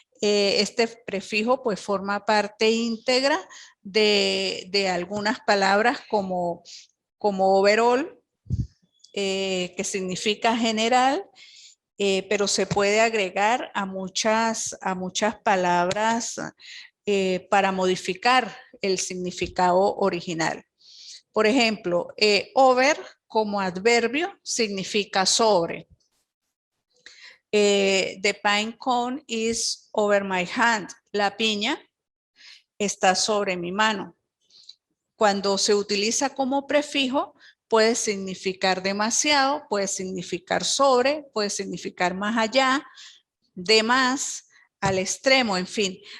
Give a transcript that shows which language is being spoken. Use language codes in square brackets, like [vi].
[es] Este prefijo pues forma parte íntegra de algunas palabras como overall, que significa general, pero se puede agregar a muchas palabras para modificar el significado original. Por ejemplo, over como adverbio significa sobre. [en] The pine cone is over my hand. [es] La piña está sobre mi mano. Cuando se utiliza como prefijo, puede significar demasiado, puede significar sobre, puede significar más allá, de más, al extremo, en fin.